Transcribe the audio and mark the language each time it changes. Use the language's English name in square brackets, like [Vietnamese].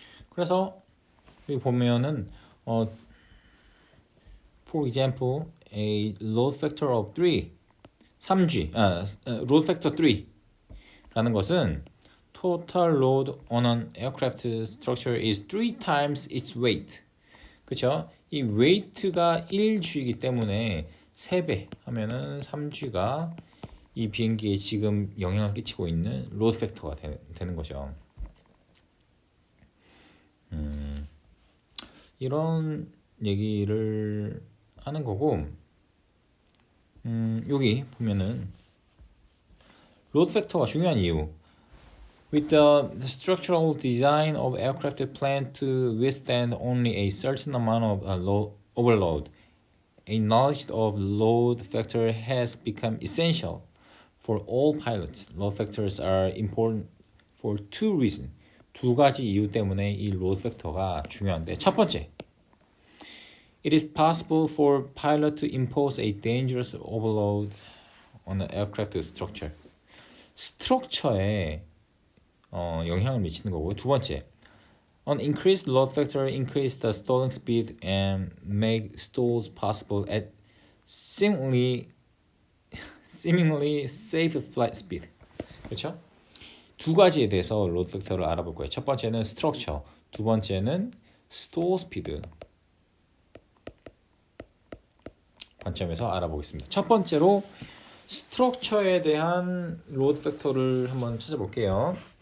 [Korean] 그래서 여기 보면은 [English] for example, a load factor of 3G, load factor 3라는 것은 total load on an aircraft structure is 3 times its weight. [Korean] 그렇죠? 이 weight가 1G이기 때문에 3배 하면은 3G가 이 비행기에 지금 영향을 끼치고 있는 로드 팩터가 되는 거죠. 이런 얘기를 하는 거고, 여기 보면은 로드 팩터가 중요한 이유. [English] With the structural design of aircraft planned to withstand only a certain amount of overload, a knowledge of load factor has become essential for all pilots. Load factors are important for two reasons. [Korean] 두 가지 이유 때문에 이 로드 팩터가 중요한데, 첫 번째, [English] it is possible for pilot to impose a dangerous overload on the aircraft structure. [Korean] 스트럭처에 영향을 미치는 거고, 두 번째, [English] an increased load factor increase the stalling speed and make stalls possible at seemingly safe flight speed. [Korean] 그렇죠? 두 가지에 대해서 로드 팩터를 알아볼 거예요. 첫 번째는 스트럭처, 두 번째는 스톨 스피드 관점에서 알아보겠습니다. 첫 번째로 스트럭처에 대한 로드 팩터를 한번 찾아볼게요.